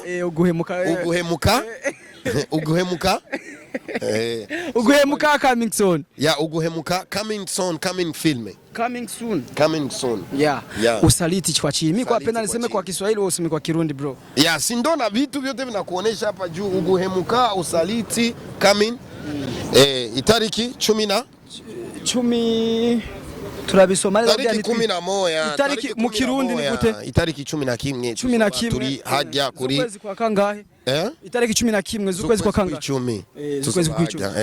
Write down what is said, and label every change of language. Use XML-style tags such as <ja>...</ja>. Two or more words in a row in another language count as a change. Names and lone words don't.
<rn>Uguhemuka. Uguhemuka</rn> <en>Uguhemuka coming soon. Yeah, uguhemuka coming soon, coming film. Coming soon. Yeah.</en> <sw>Usaliti kwa chini. Mimi kwa penda niseme kwa Kiswahili wewe useme kwa Kirundi bro. Yeah, si ndo na vitu vyote vinakuonesha hapa juu.</sw> <rn>Uguhemuka, usaliti,</rn> <en>coming.</en> <rn>Itariki 10 turabisoma rero byani 11 itariki mu Kirundi ni gute? Itariki 11 turi hajya kuri ukwezi kwa kangahe? Itariki 11 z'ukwezi kwa kangahe? Z'ukwezi kwa 10.</rn>